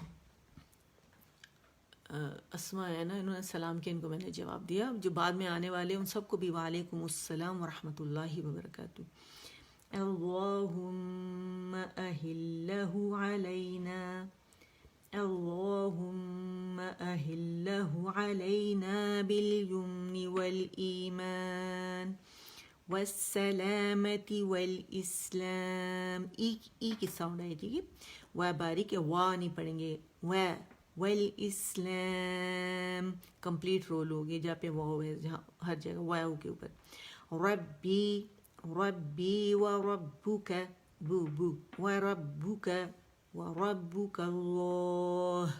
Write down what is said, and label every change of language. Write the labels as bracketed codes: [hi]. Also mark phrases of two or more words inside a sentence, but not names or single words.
[ur] اسماء ہے نا، انہوں نے سلام کیا، ان کو میں نے جواب دیا. جو بعد میں آنے والے ان سب کو بھی [ar] وعلیکم السلام ورحمۃ اللہ وبرکاتہ. اللہم اہلہ علینا، اللہم اہلہ علینا بالیمن والایمان والسلامة والاسلام. [ur] ای کی ساؤنڈ ہے، ٹھیک ہے، و باریک ہے، وا نہیں پڑھیں گے، و والاسلام کمپلیٹ رول ہوگی جہاں پہ واو ہے، جہاں ہر جگہ واو کے اوپر. [ar] ربی، ربی وربک، بو بو، وربک، وربک اللہ.